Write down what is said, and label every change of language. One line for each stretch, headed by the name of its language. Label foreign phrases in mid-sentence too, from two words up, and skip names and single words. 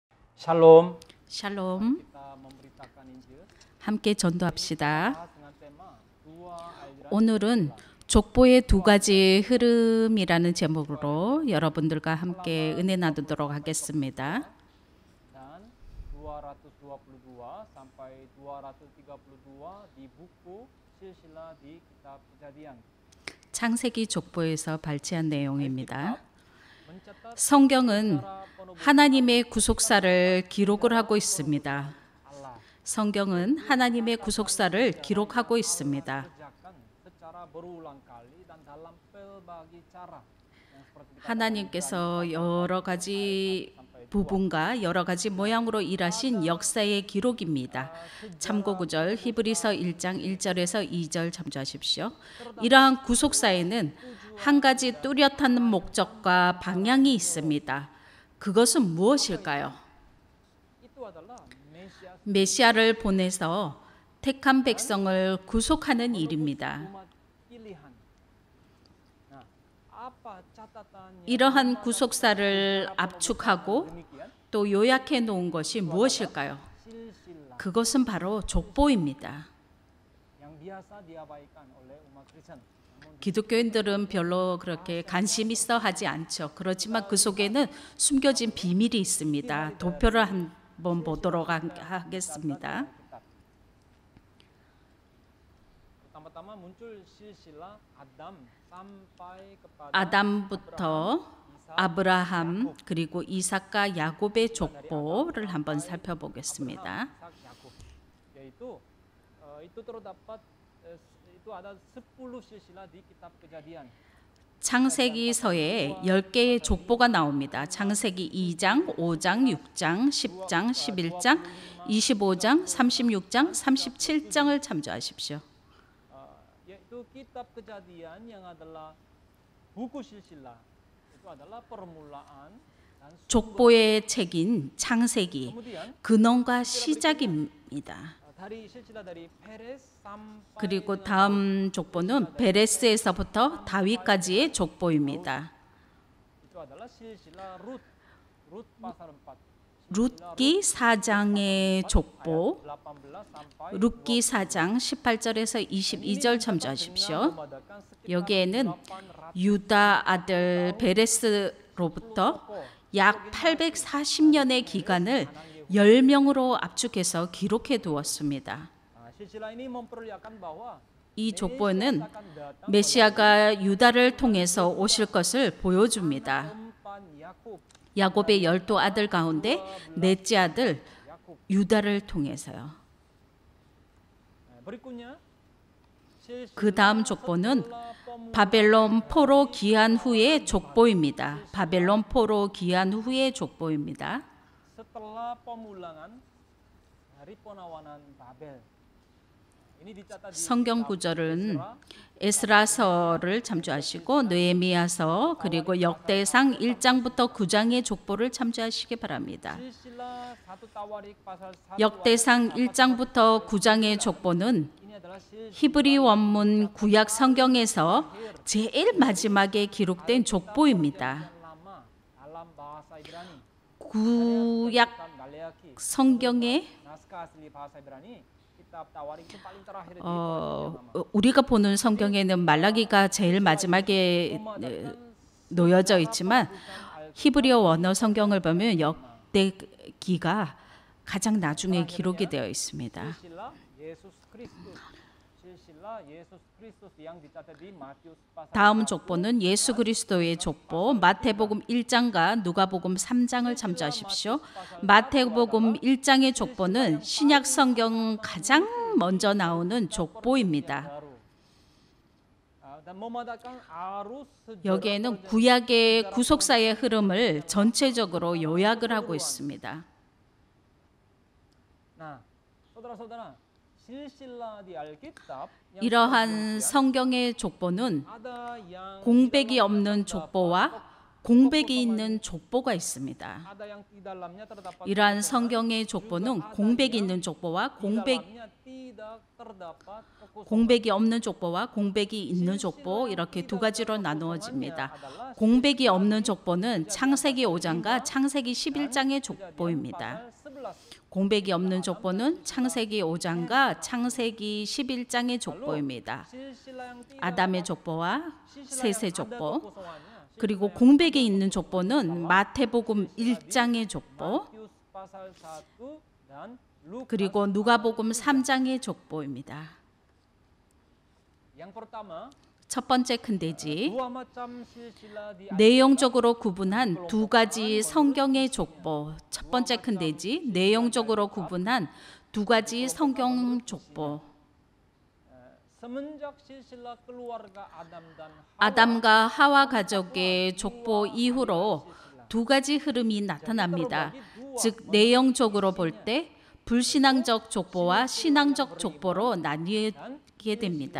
Indonesian: Shalom.
Korean: 샬롬.
Indonesian: Kita memberitakan Injil.
Korean: 함께 전도합시다.
Indonesian: Dengan tema dua aliran
Korean: 오늘은 족보의 두 가지 흐름이라는 제목으로 여러분들과 함께 은혜 나누도록 하겠습니다.
Indonesian: dan 222 sampai 232 di buku silsilah di kitab Kejadian.
Korean: 창세기 족보에서 발췌한 내용입니다.
Indonesian: Mencatat
Korean: 성경은
Indonesian: secara penuh
Korean: 하나님의 구속사를 기록을 하고 있습니다.
Indonesian: Allah
Korean: 성경은 하나님의 구속사를 기록하고 있습니다.
Indonesian: kerjakan secara berulang kali dan dalam pelbagai cara yang seperti
Korean: 하나님께서 여러 가지 부분과 여러 가지 모양으로 일하신 역사의 기록입니다. 참고 구절 히브리서 1장 1절에서 2절 참조하십시오. 이러한 구속사에는 한 가지 뚜렷한 목적과 방향이 있습니다. 그것은 무엇일까요?
Indonesian: itu adalah Mesias
Korean: 메시아를 보내서 택한 백성을 구속하는 일입니다.
Indonesian: umat pilihan. Nah, apa catatannya?
Korean: 이러한 구속사를 압축하고
Indonesian: Demikian
Korean: 또 요약해 놓은 것이 무엇일까요?
Indonesian: silsilah
Korean: 그것은 바로 족보입니다.
Indonesian: yang biasa diabaikan oleh umat Kristen. Namun
Korean: 기독교인들은 별로 그렇게 관심 있어 하지 않죠. 그렇지만 그 속에는 숨겨진 비밀이 있습니다. 도표를 한번 보도록 하겠습니다.
Indonesian: kitab. Pertama-tama muncul silsilah Adam sampai kepada
Korean: 아담부터 아브라함 그리고 이삭과 야곱의 족보를 한번 살펴보겠습니다.
Indonesian: Ishak, Yakub. Yaitu itu terdapat itu ada 10 silsilah di kitab Kejadian.
Korean: 창세기서에 10개의 족보가 나옵니다. 창세기 2장, 5장, 6장, 10장, 11장, 25장, 36장, 37장을 참조하십시오.
Indonesian: Yaitu kitab Kejadian yang adalah buku silsilah. Itu adalah permulaan dan
Korean: 족보의 책인 창세기,
Indonesian: kemudian
Korean: 근원과 시작입니다.
Indonesian: dari silsilah dari Peres sampai
Korean: 그리고 다음 족보는 베레스에서부터 다윗까지의 족보입니다.
Indonesian: itu adalah silsilah Rut. Rut pasal 4.
Korean: 룻기 4장의 족보,
Indonesian: 18 sampai
Korean: 룻기 4장 18절에서 22절 참조하십시오. 여기에는 유다 아들 베레스로부터 약 840년의 기간을 10명으로 압축해서 기록해 두었습니다.
Indonesian: silsilah ini memperlihatkan bahwa
Korean: 이 족보는
Indonesian: akan datang
Korean: 메시아가 유다를 통해서 오실 것을 보여줍니다.
Indonesian: umpan Yakub.
Korean: 야곱의 12 아들 가운데 넷째 아들
Indonesian: Yakub.
Korean: 유다를 통해서요.
Indonesian: Berikutnya silsilah
Korean: 그 다음 족보는 바벨론 포로 귀환 후의 족보입니다. 바벨론 포로 귀환 후의 족보입니다.
Indonesian: setelah pemulangan dari penawanan Babel. Ini dicatat di
Korean: 성경 구절은 에스라서를 참조하시고 느헤미야서 그리고 역대상 1장부터 9장의 족보를 참조하시기 바랍니다.
Indonesian: silsilah 1 Tawarik pasal 1
Korean: 역대상 1장부터 9장의 족보는
Indonesian: ini adalah silsilah
Korean: 히브리 원문 구약 성경에서 제일 마지막에 기록된 족보입니다.
Indonesian: lama dalam bahasa Ibrani.
Korean: 구약
Indonesian: Maleakhi,
Korean: 성경의
Indonesian: naskah asli bahasa Ibrani, kitab Tawarik itu paling terakhir di
Korean: 우리가 보는 성경에는 말라기가 제일 마지막에 놓여져 있지만 히브리어 원어 성경을 보면 역대기가 가장 나중에 기록이 되어 있습니다.
Indonesian: silsilah Yesus Kristus. Silsilah Yesus Kristus yang dicatat di Matius pasal
Korean: 다음 족보는 예수 그리스도의 족보 마태복음 1장과 누가복음 3장을 참조하십시오. 마태복음 1장의 족보는 신약 성경 가장 먼저 나오는 족보입니다.
Indonesian: baru. Dan memadakan arus sejarah
Korean: 여기에는 구약의 구속사의 흐름을 전체적으로 요약을 하고 있습니다.
Indonesian: Nah, saudara-saudara, silsilah di Alkitab yang
Korean: 이러한 성경의 족보는
Indonesian: ada yang
Korean: 공백이 없는 족보와 공백이 있는 족보가 있습니다.
Indonesian: ada yang di dalamnya terdapat
Korean: 이러한 성경의 족보는 공백이 있는 족보와
Indonesian: dalamnya tidak terdapat kekosongan.
Korean: 공백이 없는 족보와 공백이 있는 족보 이렇게 두 가지로 나누어집니다. 공백이 없는 족보는 창세기 5장과 창세기 11장의 족보입니다. 공백이 없는 족보는 창세기 5장과 창세기 11장의 족보입니다. 아담의 족보와 셋의 족보, 그리고 공백이 있는 족보는 마태복음 1장의 족보, 그리고 누가복음 3장의 족보입니다.
Indonesian: Yang pertama,
Korean: 첫 번째 큰 대지,
Indonesian: dua macam silsilah di
Korean: 내용적으로 구분한 두 가지 성경의 족보. 첫 번째 큰 대지, 내용적으로 구분한 두 가지 성경 족보.
Indonesian: semenjak silsilah keluarga Adam dan Hawa
Korean: 아담과 하와 가족의 족보 이후로 두 가지 흐름이 나타납니다. 즉 내용적으로 볼 때 불신앙적 족보와 신앙적 족보로 나뉘게 됩니다.